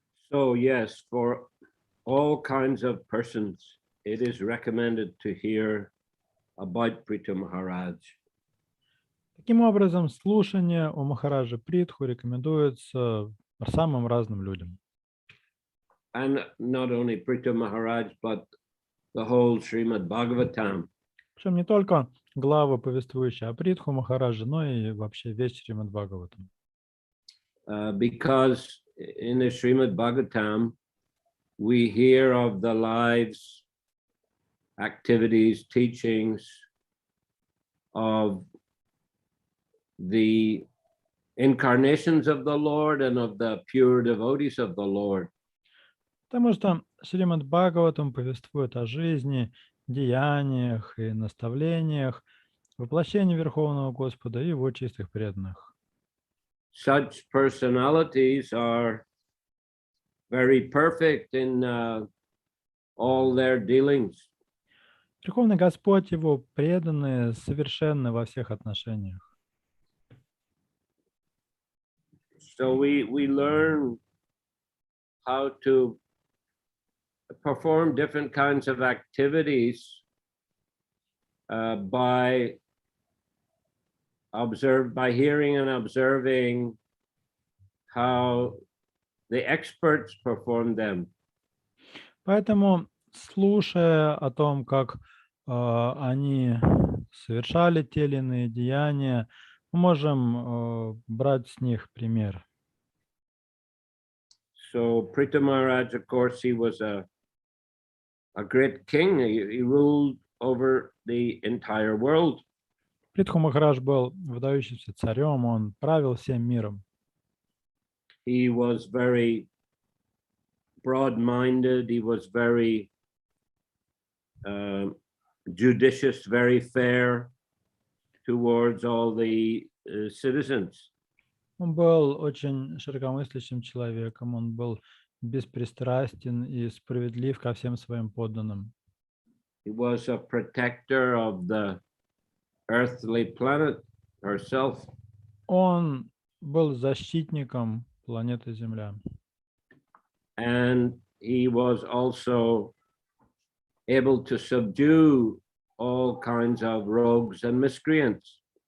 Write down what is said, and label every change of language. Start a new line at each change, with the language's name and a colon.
English: So yes, for all kinds of persons, it is recommended to hear about Prithu Maharaj.
Russian: Таким образом, слушание у Махараджа Притху рекомендуется самым разным людям.
English: And not only Prithu Maharaj, but the whole Shrimad Bhagavatam.
Russian: Причем не только главы, повествующие о Притху Махараджа, но и вообще весь Шримад Бхагаватам.
English: Because in the Shrimad Bhagavatam, we hear of the lives, activities, teachings of the incarnations of the Lord and of the pure devotees of the Lord.
Russian: Потому что Шримад Бхагаватам повествует о жизни, деяниях и наставлениях, воплощении Верховного Господа и его чистых преданных.
English: Such personalities are very perfect in all their dealings.
Russian: Верховный Господь, его преданные, совершенны во всех отношениях.
English: So we learn how to perform different kinds of activities by hearing and observing how the experts perform them.
Russian: Поэтому, слушая о том, как они совершали те или иные деяния, мы можем брать с них пример.
English: So Prithu Maharaj, of course, he was a great king. He ruled over the entire world.
Russian: Притху Махарадж был выдающимся царем, он правил всем миром.
English: He was very broad-minded. He was very judicious, very fair towards all the citizens.
Russian: Он был очень широкомыслящим человеком, он был беспристрастен и справедлив ко всем своим подданным.
English: He was a protector of the earthly planet herself.
Russian: Он был защитником планеты Земля.
English: And he was also able to subdue all kinds of rogues and miscreants.